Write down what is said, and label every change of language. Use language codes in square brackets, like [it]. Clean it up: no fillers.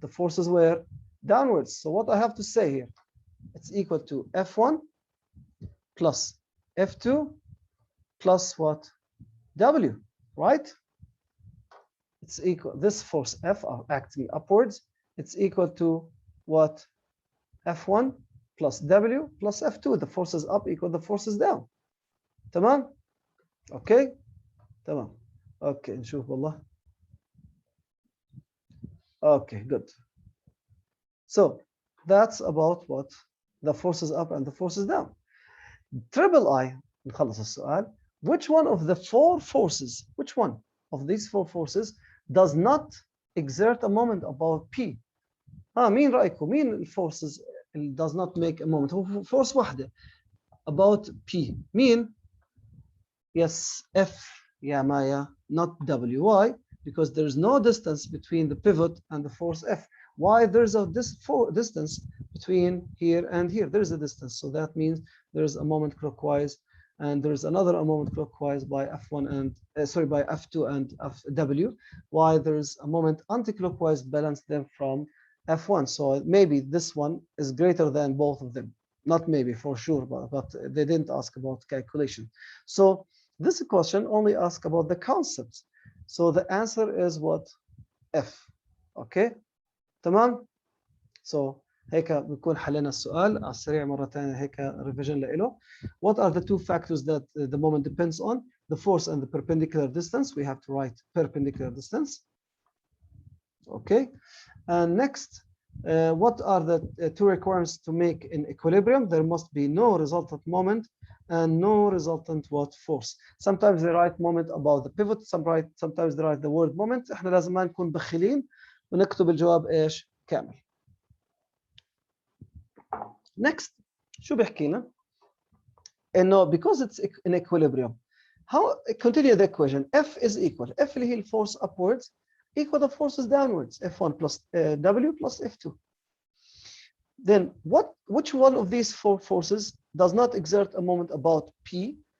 [en] The forces were downwards. So what I have to say here, it's equal to F1 plus F2 plus what? W, right? It's equal, this force F acting upwards, it's equal to what? F1 plus W plus F2. The forces up equal the forces down. [ar] تمام؟ okay تمام. okay نشوف والله. [en] okay good. So that's about what? The forces up and the forces down. Triple I, [ar] نخلص السؤال. [en] Which one of the four forces, which one of these four forces does not exert a moment about P? [ar] مين رأيكم؟ مين الفورسز اللي [en] does not make a moment؟ [ar] هو فورس واحدة [en] about P. مين؟ Yes, F يا مايا, not W. Why? Because there's no distance between the pivot and the force F. Why? There's a distance between here and here. There's a distance. So that means there's a moment clockwise and there's another moment clockwise by F1 and by F2 and FW. Why? There's a moment anti-clockwise, balance them from F1. So maybe this one is greater than both of them. Not maybe, for sure, but they didn't ask about calculation. So this question only asks about the concepts. So the answer is what? F. Okay. [ar] تمام. [en] So [ar] هيك بنكون حلينا السؤال على السريع مرة ثانية هيك revision له. [en] What are the two factors that the moment depends on? The force and the perpendicular distance. We have to write perpendicular distance. Okay. And next, what are the two requirements to make in equilibrium? There must be no resultant moment and no resultant what? Force. Sometimes they write moment about the pivot, sometimes they write the word moment. [ar] احنا لازم ما نكون بخيلين ونكتب الجواب ايش؟ كامل. [en] Next, [ar] شو بيحكي لنا؟ انه [en] because it's in equilibrium, how continue the equation? F is equal. F [ar] اللي هي الفورس [en] upwards equal the forces downwards. F1 plus W plus F2. Then which one of these four forces does not exert a moment about P?